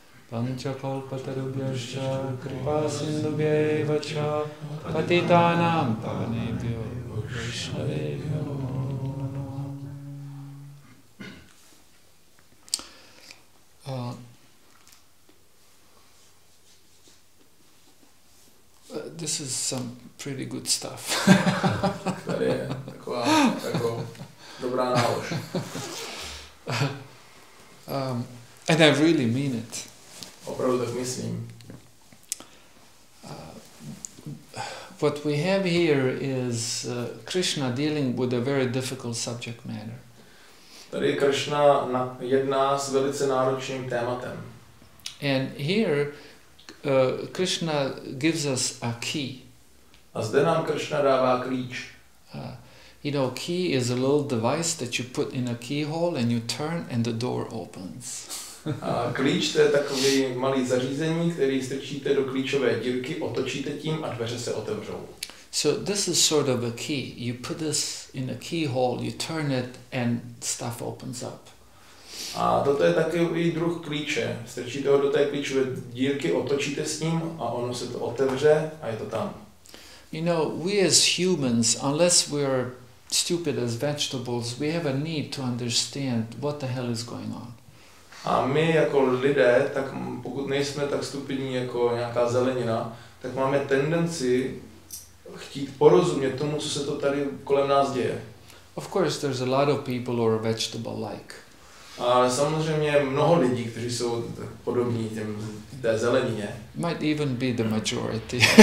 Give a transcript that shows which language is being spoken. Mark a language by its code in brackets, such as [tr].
[sa] Panchakalpatarubhyascha kripa sindhubhyeva cha patitanam pavanebhyo vaishnavebhyo namo namaha. [en] This is some pretty good stuff. [cs] Tady je taková dobrá nálož. [en] And I really mean it. [cs] Opravdu tak myslím. [en] What we have here is Krishna dealing with a very difficult subject matter. [cs] Tady Krishna jedná s velice náročným tématem. [en] And here Krishna gives us a key. [cs] A zde nám Krishna dává klíč. [en] Key is a little device that you put in a keyhole and you turn and the door opens. [cs] A klíč to je takový malý zařízení, který strčíte do klíčové dírky, otočíte tím a dveře se otevřou. [en] So this is sort of a key. You put this in a keyhole, you turn it and stuff opens up. [cs] A toto je takový druh klíče. Strčíte ho do té klíčové dírky, otočíte s ním a ono se to otevře a je to tam. [en] We as humans, unless we are stupid as vegetables, we have a need to understand what the hell is going on. [cs] A my jako lidé, tak pokud nejsme tak stupidní jako nějaká zelenina, tak máme tendenci chtít porozumět tomu, co se to tady kolem nás děje. [en] Of course, there's a lot of people who are vegetable-like. [cs] A samozřejmě mnoho lidí, kteří jsou podobní té zelenině. [en] Might even be the majority.